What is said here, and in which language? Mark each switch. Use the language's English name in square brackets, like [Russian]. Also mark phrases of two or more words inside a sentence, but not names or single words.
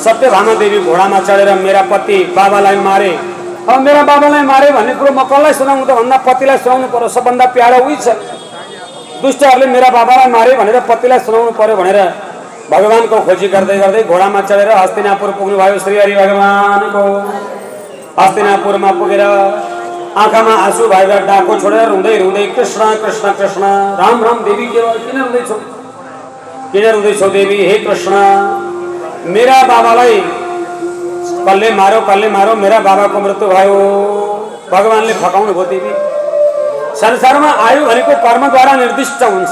[Nepali] सत्यभामा देवी घोडामा चढेर मेरा पति बाबालाई मारे, अब मेरा बाबालाई मारे भन्ने कुरो म कसलाई सुनाउनु त भन्दा पतिलाई सुनाउनु पर्यो, सबभन्दा प्यारो उही छ। दुष्टहरूले मेरा बाबालाई मारे भनेर पतिलाई सुनाउनु पर्यो भनेर भगवानको खोजी गर्दै गर्दै घोडामा चढेर हस्तिनापुर पुग्नुभयो। श्री हरि भगवानको हस्तिनापुरमा पुगेर आँखामा आँसु भएर डाको छोडेर रुँदै रुँदै कृष्ण कृष्ण कृष्ण, राम राम देवी के भयो, किन रुँदैछौ, किन रुँदैछौ देवी? हे कृष्ण, मेरा बाबालाई कसले मारो, मेरा बाबाको मृत्यु भयो। भगवानले फकाउनु भयो। देवी, संसारमा आयु भनेको कर्मद्वारा निर्दिष्ट हुन्छ।